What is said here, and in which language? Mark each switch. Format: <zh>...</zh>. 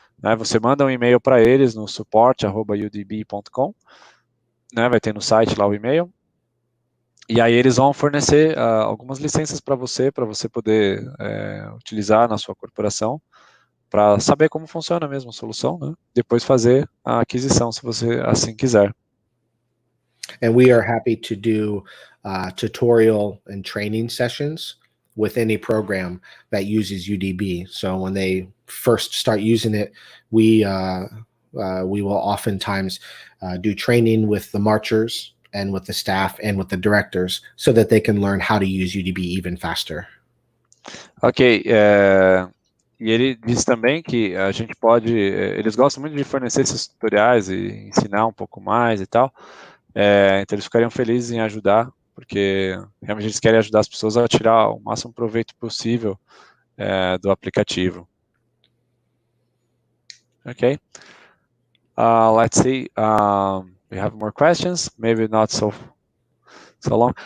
<pt>Né, você manda um e-mail para eles no support@udb.com, né, vai ter no site lá o e-mail. E aí eles vão fornecer algumas licenças para você poder utilizar na sua corporação, para saber como funciona mesmo a solução, né? Depois fazer a aquisição, se você assim quiser.</pt> <en>And we are happy to do tutorial and training sessions with any program that uses UDB. So when they first start using it, we will oftentimes do training with the marchers and with the staff and with the directors so that they can learn how to use UDB even faster.</en> <pt>Ok, e ele disse também que a gente pode, eles gostam muito de fornecer esses tutoriais e ensinar um pouco mais e tal, então eles ficariam felizes em ajudar, porque realmente eles querem ajudar as pessoas a tirar o máximo proveito possível do aplicativo.</pt> <en>Ok, let's see, we have more questions, maybe not so long.</en>